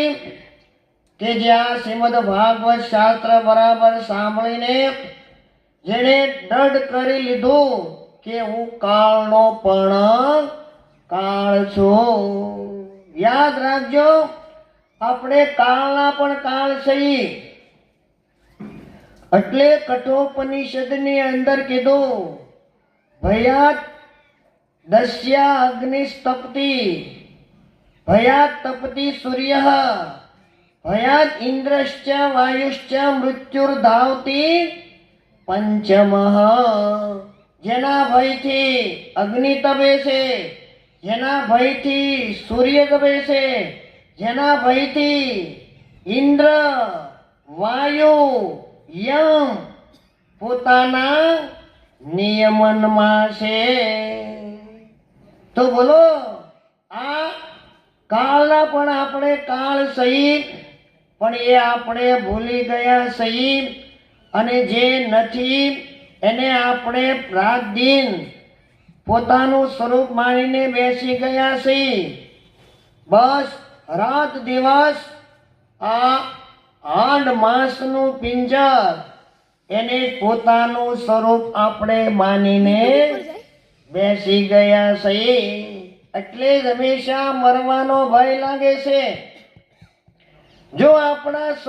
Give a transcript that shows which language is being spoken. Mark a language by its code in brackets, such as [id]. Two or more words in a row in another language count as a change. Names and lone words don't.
[gu] કે જે આ શ્રીમદ ભાગવત શાસ્ત્ર બરાબર સાંભળીને જેણે દૃઢ કરી લીધું કે હું કાળનો પણ કાળ છું। યાદ રાખજો આપણે કાળના પણ કાળ છીએ। એટલે કઠોપનિષદની અંદર કીધું [sa] भयात दस्या અગ્નિस्तपति भयात् तपति सूर्यः भयात् इंद्रश्च वायुश्च मृत्युर्धावति पंचमः। [gu] જેના ભયથી અગ્નિ તપે છે, જેના ભયથી સૂર્ય તપે છે, જેના ભયથી ઇન્દ્ર વાયુ યમ પોતાના નિયમનમાં છે। તો બોલો આ કાળના પણ આપણે કાળ સહી પણ એ આપણે ભૂલી ગયા સહી અને જે નથી એને આપણે રાત દિન પોતાનું સ્વરૂપ માનીને બેસી ગયા છીએ। બસ રાત દિવસ આ 8 માસનું પિંજર એને પોતાનું સ્વરૂપ આપણે માનીને બેસી ગયા છીએ। એટલે જ હંમેશા મરવાનો ભય લાગે છે। જો આપણા